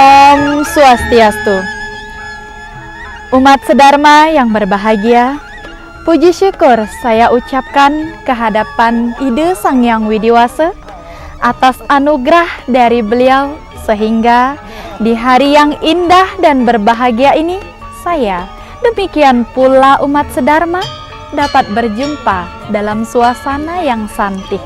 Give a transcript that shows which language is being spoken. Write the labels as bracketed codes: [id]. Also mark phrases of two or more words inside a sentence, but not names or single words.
[ban] Om Swastiastu. [id] Umat sedharma yang berbahagia, puji syukur saya ucapkan kehadapan Ide Sang Hyang Widiwasa atas anugerah dari beliau sehingga di hari yang indah dan berbahagia ini saya, demikian pula umat sedharma, dapat berjumpa dalam suasana yang santih.